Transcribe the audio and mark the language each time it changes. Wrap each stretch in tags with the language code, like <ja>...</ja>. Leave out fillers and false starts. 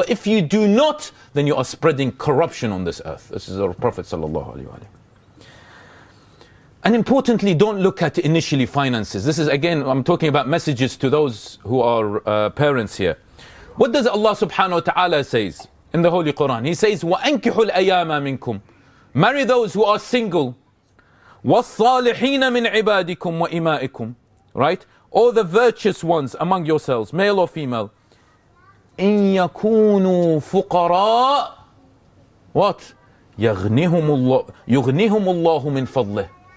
<en>But if you do not, then you are spreading corruption on this earth. This is our Prophet sallallahu alaihi wasallam. And importantly, don't look at initially finances. This is, again, I'm talking about messages to those who are parents here. What does Allah subhanahu wa ta'ala says in the Holy Quran? He says,</en> <ar>وَأَنْكِحُوا الْأَيَامَ مِنْكُمْ.</ar> <en>Marry those who are single.</en> <ar>وَالصَّالِحِينَ مِنْ عِبَادِكُمْ وَإِمَائِكُمْ.</ar> <en>Right? All the virtuous ones among yourselves, male or female.</en> <ar>إِن يَكُونُوا فُقَرَاء.</ar> <en>What?</en> <ar>يُغْنِهُمُ اللَّهُ مِنْ فَضْلِهِ.</ar>